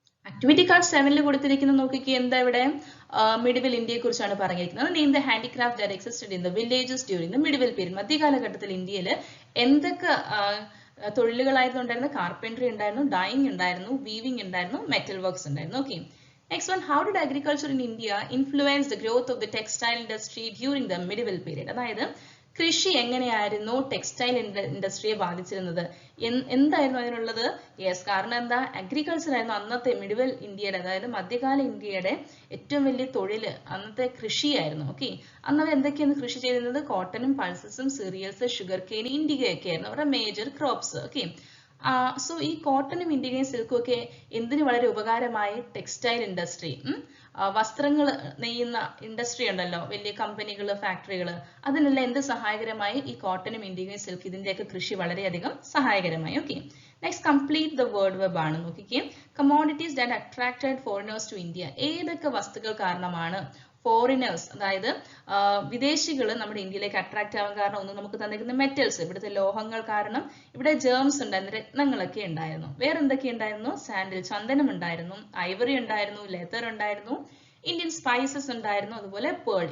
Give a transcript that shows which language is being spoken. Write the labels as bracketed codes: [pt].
[ml] Activity card 7 കൊടുത്തിരിക്കുന്നത് നോക്കിക്കേ, എന്താ ഇവിടെ? മിഡിവൽ ഇന്ത്യയെ കുറിച്ചാണ് പറഞ്ഞിരിക്കുന്നത്. [en] Name the handicraft that existed in the villages during the medieval period. [ml] മധ്യകാലഘട്ടത്തിൽ ഇന്ത്യയിൽ എന്തൊക്കെ തൊഴിലുകളായിരുന്നു ഉണ്ടായിരുന്നത്? കാർപ്പൻട്രി ഉണ്ടായിരുന്നു, ഡൈയിങ് ഉണ്ടായിരുന്നു, വീവിംഗ് ഉണ്ടായിരുന്നു, മെറ്റൽ വർക്ക്സ് ഉണ്ടായിരുന്നു. [en] Okay, next one, how did agriculture in India influence the growth of the textile industry during the medieval period? [ml] അതായത് കൃഷി എങ്ങനെയായിരുന്നു ടെക്സ്റ്റൈൽ ഇൻഡസ്ട്രിയെ ബാധിച്ചിരുന്നത്? എന്തായിരുന്നു അതിനുള്ളത്? യെസ്, കാരണം എന്താ? അഗ്രികൾച്ചർ ആയിരുന്നു അന്നത്തെ മിഡിവൽ ഇന്ത്യയുടെ, അതായത് മധ്യകാല ഇന്ത്യയുടെ ഏറ്റവും വലിയ തൊഴില് അന്നത്തെ കൃഷിയായിരുന്നു. ഓക്കെ, അന്ന് അവർ എന്തൊക്കെയാണ് കൃഷി ചെയ്തിരുന്നത്? കോട്ടനും പൾസസും സീരിയൽസ്, ഷുഗർ കെയിൻ, ഇൻഡിഗയൊക്കെ ആയിരുന്നു അവരുടെ മേജർ ക്രോപ്സ്. ഓക്കെ, സോ ഈ കോട്ടനും ഇൻഡിഗയും സിൽക്കും ഒക്കെ എന്തിനു വളരെ ഉപകാരമായി? ടെക്സ്റ്റൈൽ ഇൻഡസ്ട്രി, വസ്ത്രങ്ങൾ നെയ്യുന്ന ഇൻഡസ്ട്രി ഉണ്ടല്ലോ, വലിയ കമ്പനികൾ, ഫാക്ടറികൾ, അതിനെല്ലാം എന്ത് സഹായകരമായി? ഈ കോട്ടനും ഇൻഡിഗയും സിൽക്ക് ഇതിന്റെയൊക്കെ കൃഷി വളരെയധികം സഹായകരമായി. Okay, [en] next complete the word web [ml] ആണ്. നോക്കിക്കേ, [en] commodities that attracted foreigners to India. [ml] ഏതൊക്കെ വസ്തുക്കൾ കാരണമാണ് ഫോറിനേഴ്സ്, അതായത് വിദേശികൾ നമ്മുടെ ഇന്ത്യയിലേക്ക് അട്രാക്ട് ആവാൻ കാരണം? ഒന്ന് നമുക്ക് തന്നിരിക്കുന്ന മെറ്റൽസ്, ഇവിടുത്തെ ലോഹങ്ങൾ കാരണം ഇവിടെ ജേംസ് ഉണ്ടായിരുന്നു, രത്നങ്ങളൊക്കെ ഉണ്ടായിരുന്നു. വേറെ എന്തൊക്കെ ഉണ്ടായിരുന്നു? സാൻഡിൽ, ചന്ദനം ഉണ്ടായിരുന്നു, ഐവറി ഉണ്ടായിരുന്നു, ലെതർ ഉണ്ടായിരുന്നു, ഇന്ത്യൻ സ്പൈസസ് ഉണ്ടായിരുന്നു, അതുപോലെ പേൾ.